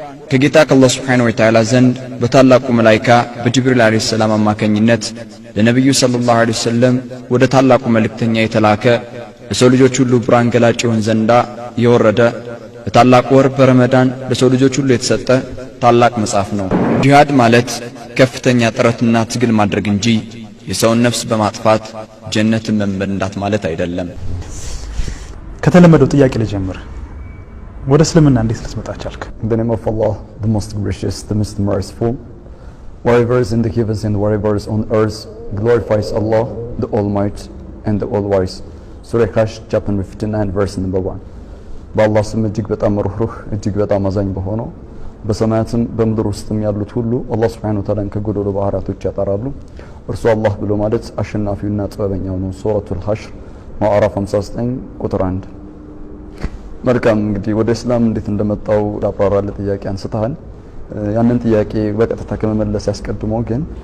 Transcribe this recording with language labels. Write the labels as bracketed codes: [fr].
[am] ከጌታ ከአላህ ሱብሓነሁ ወተዓላ ዘንድ በታላቁ መላእክት በጅብሪል አለይሂ ሰላም አማካኝነት ለነብዩ ሰለላሁ ዐለይሂ ወሰለም ወደ ታላቁ መልእክተኛ የተላከ ለሰው ልጆች ሁሉ ብርሃን ገላጭ ይሆን ዘንዳ የወረደ በታላቁ ወር በረመዳን ለሰው ልጆች ሁሉ የተሰጠ ታላቅ መጽሐፍ ነው። ጂሃድ ማለት ከፍተኛ ጥረትና ትግል ማድረግ እንጂ የሰውን ነፍስ በማጥፋት ጀነትን መመንዳት ማለት አይደለም። ከተለመደው ጥያቄ ልጀምር። ወደ እስልምና እንዴት ልትመጣ ቻልክ? [en] In the name of Allah, the most gracious, the most merciful. Whatever is in the heavens and whatever is on earth glorifies Allah, the Almighty and the All-Wise. Surah Hash, chapter 59, verse number 1. [am] በአላህ ስም እጅግ በጣም ሩህሩህ እጅግ በጣም አዛኝ በሆነው በሰማያትም በምድር ውስጥም ያሉት ሁሉ አላህ Subhanahu Wa Ta'ala ከጎደሎ ባህሪያቶች ያጠራሉ። እርሱ አላህ ብሎ ማለት አሸናፊውና ጥበበኛው ነው። ሱረቱል ሐሽር ማዕራፍ 59 ቁጥር 1። መልካም እንግዲህ ወደ እስላም እንዴት እንደመጣው አብራራለ ጥያቄ አንስተሃል። ያንን ጥያቄ በቀጥታ ከመመለስ ያስቀድመው ግን